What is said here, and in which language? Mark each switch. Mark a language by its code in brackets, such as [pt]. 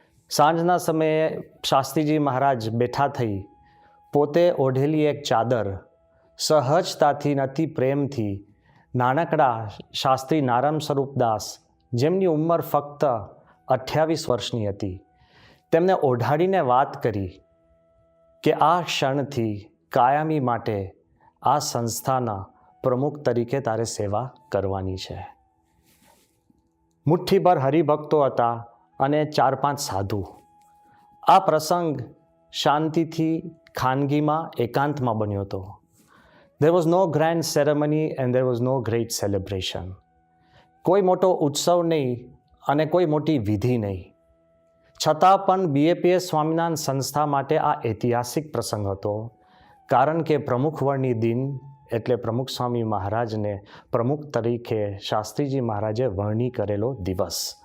[gu] સાંજના સમયે શાસ્ત્રીજી મહારાજ બેઠા થઈ પોતે ઓઢેલી એક ચાદર સહજતાથી અતિ પ્રેમથી નાનકડા શાસ્ત્રી નારાયણ સ્વરૂપદાસ, જેમની ઉંમર ફક્ત 28 વર્ષની હતી, તેમને ઓઢાડીને વાત કરી કે આ ક્ષણથી કાયમી માટે આ સંસ્થાના પ્રમુખ તરીકે તારે સેવા કરવાની છે. મુઠ્ઠીભર હરિભક્તો હતા અને 4-5 સાધુ. આ પ્રસંગ શાંતિથી ખાનગીમાં એકાંતમાં બન્યો હતો. [en] There was no grand ceremony and there was no great celebration. [gu] કોઈ મોટો ઉત્સવ નહીં અને કોઈ મોટી વિધિ નહીં. છતાં પણ BAPS સ્વામિનારાયણ સંસ્થા માટે આ ઐતિહાસિક પ્રસંગ હતો, કારણ કે પ્રમુખ વરણી દિન એટલે પ્રમુખ સ્વામી મહારાજને પ્રમુખ તરીકે શાસ્ત્રીજી મહારાજે વરણી કરેલો દિવસ.